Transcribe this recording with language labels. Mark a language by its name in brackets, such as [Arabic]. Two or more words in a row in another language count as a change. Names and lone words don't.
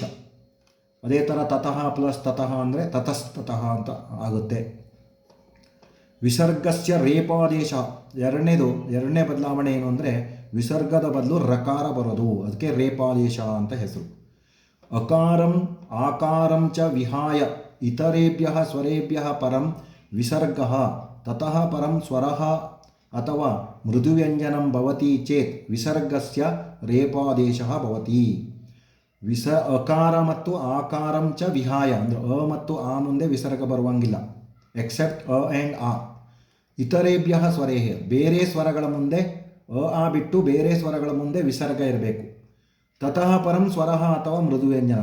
[Kannada] ಅದೇ ಥರ ತತಃ ಪ್ಲಸ್ ತತಃ ಅಂದರೆ ತತಸ್ತತಃ ಅಂತ ಆಗುತ್ತೆ. [Sanskrit] ವಿಸರ್ಗಸ್ಯ ರೇಪಾದೇಶ. [Kannada] ಎರಡನೇ ಬದಲಾವಣೆ ಏನು ಅಂದರೆ ವಿಸರ್ಗದ ಬದಲು ರಕಾರ ಬರೋದು, ಅದಕ್ಕೆ ರೇಪಾದೇಶ ಅಂತ ಹೆಸರು. [Sanskrit] ಅಕಾರಂ ಆಕಾರಂ ಚ ವಿಹಾಯ ಇತರೇಭ್ಯ ಸ್ವರೇಭ್ಯ ಪರಂ ವಿಸರ್ಗ ತತಃ ಪರಂ ಸ್ವರಃ ಅಥವಾ ಮೃದುವ್ಯಂಜನಂ ಭವತಿ ಚೇತ್ ವಿಸರ್ಗಸ್ಯ ರೇಪಾದೇಶ ಭವತಿ. [Kannada] ಅಕಾರ ಮತ್ತು [Sanskrit] ಆಕಾರಂ ಚ ವಿಹಾಯ [Kannada] ಅಂದರೆ ಅ ಮತ್ತು ಆ ಮುಂದೆ ವಿಸರ್ಗ ಬರುವಂಗಿಲ್ಲ, [English] except ಅ and ಆ. [Sanskrit] ಇತರೇಭ್ಯ ಸ್ವರೇಹ, [Kannada] ಬೇರೆ ಸ್ವರಗಳ ಮುಂದೆ ಆ ಬಿಟ್ಟು ಬೇರೆ ಸ್ವರಗಳ ಮುಂದೆ ವಿಸರ್ಗ ಇರಬೇಕು. [Sanskrit] ತತಃ ಪರಂ ಸ್ವರಃ ಅಥವಾ ಮೃದುವ್ಯಂಜನ.